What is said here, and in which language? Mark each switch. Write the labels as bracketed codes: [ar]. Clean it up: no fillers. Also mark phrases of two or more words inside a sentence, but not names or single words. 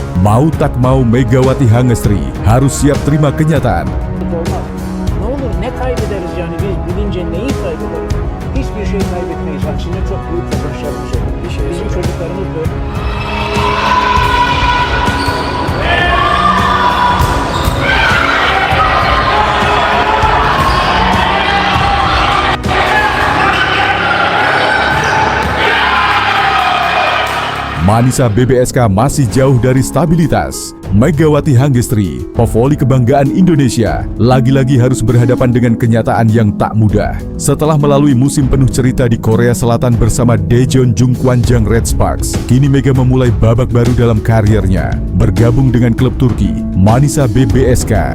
[id] Mau tak mau Megawati Hangestri harus siap terima kenyataan. [tr] Olmaz. Ne olur ne kaybederiz yani biz bilince neyi kaybederiz? Hiçbir şey kaybetmeyiz. Aksine çok büyük kazançlarımız olur. Bizim çocuklarımız böyle. [id] Manisa BBSK masih jauh dari stabilitas. Megawati Hangestri, pevoli kebanggaan Indonesia, lagi-lagi harus berhadapan dengan kenyataan yang tak mudah. Setelah melalui musim penuh cerita di Korea Selatan bersama Daejeon Jungkwanjang Red Sparks, kini Mega memulai babak baru dalam karirnya, bergabung dengan klub Turki, Manisa BBSK.